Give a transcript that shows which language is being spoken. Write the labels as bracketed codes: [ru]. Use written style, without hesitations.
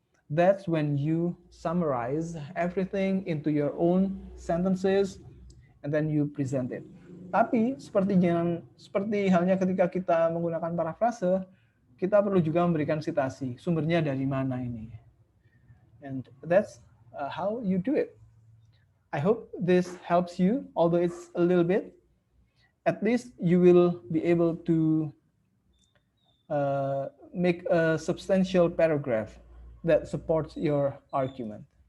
[en] That's when you summarize everything into your own sentences and then you present it. [id] Tapi seperti halnya ketika kita menggunakan parafrase, kita perlu juga memberikan citasi, sumbernya dari mana ini. [en] And that's how you do it. I hope this helps you, although it's a little bit. At least you will be able to make a substantial paragraph that supports your argument.